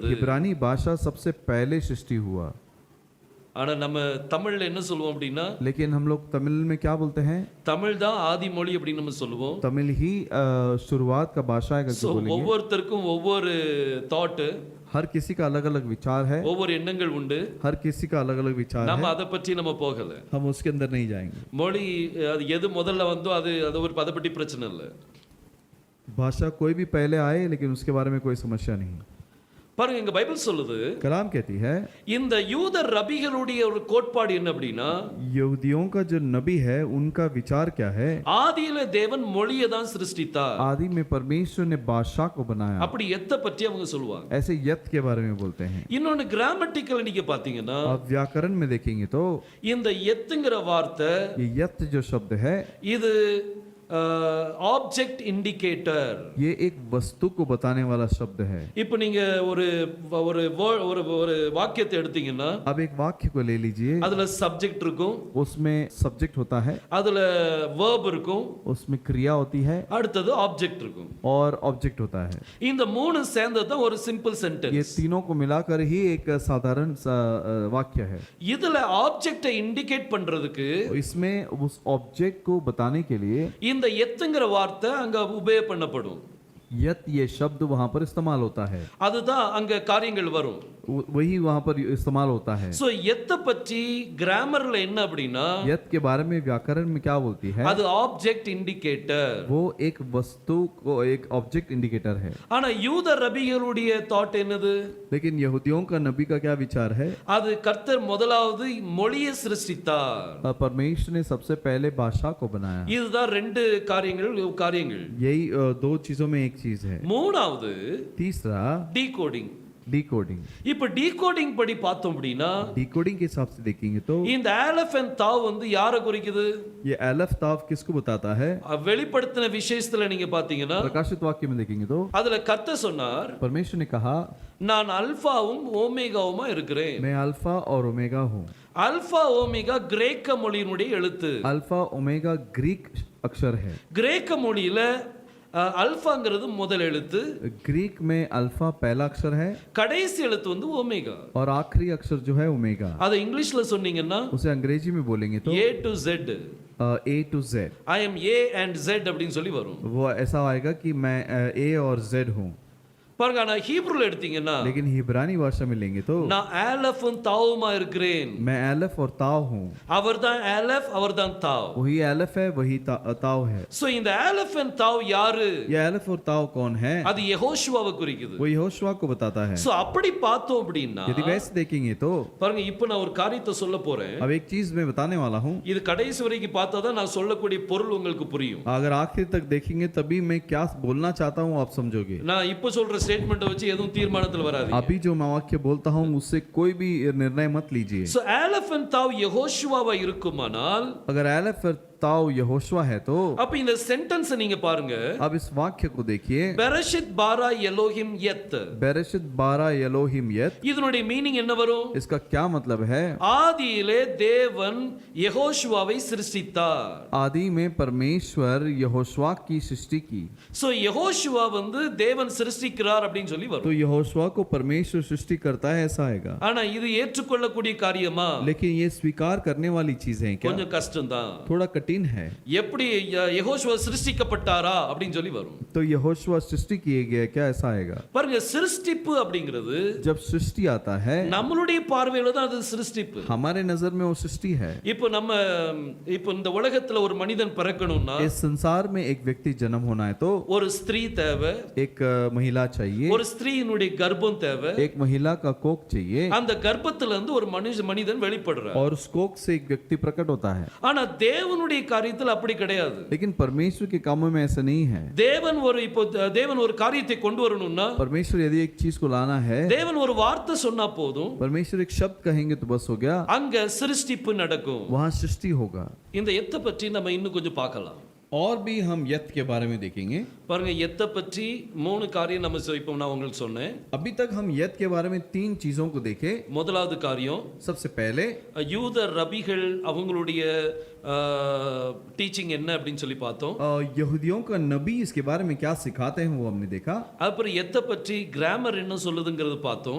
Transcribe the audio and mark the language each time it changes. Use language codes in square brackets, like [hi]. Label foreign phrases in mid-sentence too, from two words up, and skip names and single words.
[hi] इब्रानी भाषा सबसे पहले सृष्टि हुआ। [ta] ஆனா நம்ம தமிழ்ல என்ன சொல்லுவோம் அப்படின்னா, [hi] लेकिन हम लोग तमिल में क्या बोलते हैं? [ta] தமிழ் தான் ஆதி மொழி அப்படின்னு நம்ம சொல்லுவோம். [hi] तमिल ही शुरुआत का भाषा है करके बोलेंगे। [ta] ஒவ்வொருத்தருக்கும் ஒவ்வொரு தாட், [hi] हर किसी का अलग अलग विचार है, [ta] ஒவ்வொரு எண்ணங்கள் உண்டு. [hi] हर किसी का अलग अलग विचार [ta] நம்ம [hi] है। [ta] அதை பற்றி நம்ம போகல. [hi] हम उसके अंदर नहीं जाएंगे। [ta] மொழி அது எது முதல்ல வந்தோ அது ஒரு அதை பற்றி பிரச்சனை இல்லை. [hi] भाषा कोई भी पहले आए लेकिन उसके बारे में कोई समस्या नहीं। [ta] பாருங்க, இங்க பைபிள் சொல்லுது, [hi] कलाम कहती है [ta] இந்த யூத ரபிகளுடைய ஒரு கோட்பாடு என்ன அப்படின்னா, [hi] यहूदियों का जो नबी है उनका विचार क्या है? [ta] ஆதியில தேவன் மொழியை தான் சிருஷ்டித்தார். [hi] आदि में परमेश्वर ने भाषा को बनाया। [ta] அப்படி எத்த பற்றி அவங்க சொல்லுவாங்க. [hi] ऐसे यत के बारे में बोलते हैं। [ta] இன்னொன்னு கிராமட்டிக்கல் நீங்க பாத்தீங்கன்னா, [hi] अब व्याकरण में देखेंगे तो [ta] இந்த எத்துங்கிற வார்த்தை, [hi] ये यत जो शब्द है [en] இது object indicator. [hi] ये एक वस्तु को बताने वाला शब्द है। [ta] இப்போ நீங்க ஒரு ஒரு ஒரு வாக்கியத்தை எடுத்தீங்கன்னா, [hi] अब एक वाक्य को ले लीजिए, [ta] அதுல சப்ஜெக்ட் இருக்கும், [hi] उसमें सब्जेक्ट होता है, [ta] அதுல verb இருக்கும், [hi] उसमें क्रिया होती है [ta] அடுத்தது ஆப்ஜெக்ட் இருக்கும். [hi] और ऑब्जेक्ट होता है। [ta] இந்த மூணு சேர்ந்தது தான் ஒரு சிம்பிள் [hi] ये [ta] சென்டென்ஸ். [hi] तीनों को मिलाकर ही एक साधारण वाक्य है। [ta] இதுல [en] object indicate [ta] பண்றதுக்கு [hi] इसमें उस ऑब्जेक्ट को बताने के लिए [ta] இந்த எத்துங்கிற வார்த்தை அங்க உபயோக பண்ணப்படும். [hi] यत ये शब्द वहां पर इस्तेमाल होता है। [ta] அதுதான் அங்க காரியங்கள் வரும். [hi] वही वहां पर इस्तेमाल होता है। [ta] சோ எத்த பற்றி கிராமர்ல என்ன அப்படின்னா, [hi] यत के बारे में व्याकरण में क्या बोलती है? [en] அது object indicator. [hi] वो एक वस्तु को एक [en] object indicator [hi] है। [ta] ஆனா யூத ரபிகளுடைய தாட் என்னது? [hi] लेकिन यहूदियों का नबी का क्या विचार है? [ta] அது கர்த்தர் முதலாவது மொழியை சிருஷ்டித்தார். [hi] परमेश्वर ने सबसे पहले भाषा को बनाया। [ta] இதுதான் ரெண்டு காரியங்கள். [hi] यही 2 चीजों में एक चीज है। [ta] மூணாவது [hi] तीसरा [ta] டீகோடிங். [hi] डिकोडिंग। [ta] இப்ப டீகோடிங் படி பார்த்தோம் அப்படின்னா, [hi] डिकोडिंग के हिसाब से देखेंगे तो [ta] இந்த அலஃப் and தாவ் வந்து யாரை குறிக்குது? [hi] ये अलफ ताव किसको बताता है? [ta] வெளிப்படுத்தின விசேஷத்துல நீங்க பாத்தீங்கன்னா, [hi] प्रकाशित वाक्य में देखेंगे तो [ta] அதுல கர்த்தர் சொன்னார், [hi] परमेश्वर ने कहा [ta] நான் அல்பாவும் ஓமேகாவுமா இருக்கிறேன். [hi] मैं अल्फा और ओमेगा हूँ। [ta] அல்பா ஓமேகா கிரேக்க மொழியினுடைய எழுத்து. [hi] अल्फा ओमेगा ग्रीक अक्षर है। [ta] கிரேக்க மொழியில அல்பாங்கிறது முதல் எழுத்து, [hi] ग्रीक में अल्फा पहला अक्षर है [ta] கடைசி எழுத்து வந்து ஓமேகா. [hi] और आखिरी अक्षर जो है ओमेगा। [ta] அதை इंग्लिஷ்ல சொன்னீங்கன்னா [hi] उसे अंग्रेजी में बोलेंगे तो [en] A to Z, A to Z। I am A and Z [ta] அப்படின்னு சொல்லி வரும். [hi] वो ऐसा आएगा कि मैं A और Z हूँ। [ta] பாருங்க ஆனா ஹீப்ருல எடுத்தீங்கன்னா [hi] लेकिन हिब्रानी भाषा में लेंगे तो [ta] நான் ஆலஃபும் தாவுமா இருக்கிறேன். [hi] मैं एलफ और ताव हूँ, [ta] அவர்தான் ஆலஃப், அவர்தான் தாவ். [hi] वही एलफ है वही ताव है। [ta] சோ இந்த ஆலஃப் and தாவ் யாரு? [hi] ये एलफ और ताव कौन है? [ta] அது யெகோஷுவாவை குறிக்குது. [hi] वो यहोशुआ को बताता है। [ta] சோ அப்படி பார்த்தோம் அப்படின்னா [hi] यदि वैसे देखेंगे तो [ta] பாருங்க இப்போ நான் ஒரு காரியத்தை சொல்ல போறேன். [hi] अब एक चीज मैं बताने वाला हूँ, [ta] இது கடைசி வரைக்கும் பார்த்தா தான் நான் சொல்லக்கூடிய பொருள் உங்களுக்கு புரியும். [hi] अगर आखिर तक देखेंगे तभी मैं क्या बोलना चाहता हूँ आप समझोगे। [ta] நான் இப்போ சொல்ற ஸ்டேட்மெண்ட்டை வச்சு எதுவும் தீர்மானத்துல வராது. [hi] अभी जो मैं वाक्य बोलता हूँ उससे कोई भी निर्णय मत लीजिए। [ta] சோ ஆலஃப் and தாவ் யெகோஷுவாவா இருக்குமானால் [hi] अगर एलफ और ताव यहोशुआ है तो [ta] அப்ப இந்த சென்டென்ஸ் நீங்க பாருங்க. [hi] अब इस वाक्य को देखिए, [he] בראשית ברא אלוהים את. בראשית 12 אלוהים את, [ta] இதனுடைய மீனிங் என்ன வரும்? [hi] इसका क्या मतलब है? [ta] ஆதியிலே தேவன் யெகோஷுவாவை சிருஷ்டித்தார். [hi] आदि में परमेश्वर यहोशुआ की सृष्टि की, [ta] சோ யெகோஷுவா வந்து தேவன் சிருஷ்டிக்கிறார் அப்படின்னு சொல்லி [hi] तो [ta] வரும். [hi] यहोशुआ को परमेश्वर सृष्टि करता है ऐसा आएगा। [ta] ஆனா இது ஏற்றுக்கொள்ளக்கூடிய காரியமா? [hi] लेकिन ये स्वीकार करने वाली चीज है क्या? [ta] கொஞ்சம் கஷ்டம்தான். [hi] थोड़ा कठिन है। [ta] எப்படி யெகோஷுவா சிருஷ்டிக்கப்பட்டாரா அப்படின்னு சொல்லி வரும். [hi] तो यहोशुआ सृष्टि किए गए क्या ऐसा आएगा? [ta] பாருங்க சிருஷ்டிப்பு அப்படிங்கிறது [hi] जब सृष्टि आता है [ta] நம்மளுடைய பார்வையில தான் அது சிருஷ்டிப்பு. [hi] हमारे नजर में वो सृष्टि है। [ta] இப்போ இந்த உலகத்துல ஒரு மனிதன் பிறக்கணும்னா [hi] इस संसार में एक व्यक्ति जन्म होना है तो [ta] ஒரு ஸ்திரீ தேவை, [hi] एक महिला चाहिए, [ta] ஒரு ஸ்திரீயினுடைய கர்ப்பம் தேவை. [hi] एक महिला का कोख चाहिए, [ta] அந்த கர்ப்பத்துல இருந்து ஒரு மனிதன் வெளிப்படுறார். [hi] और उस कोख से एक व्यक्ति प्रकट होता है। [ta] ஆனா தேவனுடைய காரியத்துல அப்படி கிடையாது. [hi] लेकिन परमेश्वर के कामों में ऐसा नहीं है। [ta] தேவன் ஒரு காரியத்தை கொண்டு வரணும்னா [hi] परमेश्वर यदि एक चीज को लाना है, [ta] தேவன் ஒரு வார்த்தை சொன்னா போதும், [hi] परमेश्वर एक शब्द कहेंगे तो बस हो गया, [ta] அங்க சிருஷ்டிப்பு நடக்கும். [hi] वहां सृष्टि होगा। [ta] இந்த எத்தை பற்றி நம்ம இன்னும் கொஞ்சம் பார்க்கலாம். [hi] और भी हम यत के बारे में देखेंगे। [ta] பாருங்க எத்தை பற்றி 3 காரியம் நம்ம இப்போ நான் உங்களுக்கு சொன்னேன். [hi] अभी तक हम यत के बारे में 3 चीजों को देखे। [ta] முதலாவது காரியம், [hi] सबसे पहले [ta] யூத ரபிகள் அவங்களுடைய டீச்சிங் என்ன அப்படின்னு சொல்லி பார்த்தோம். [hi] यहूदियों का नबी इसके बारे में क्या सिखाते हैं वो हमने देखा। [ta] அப்புறம் எத்தை பற்றி கிராமர் என்ன சொல்லுதுங்கிறது பார்த்தோம்.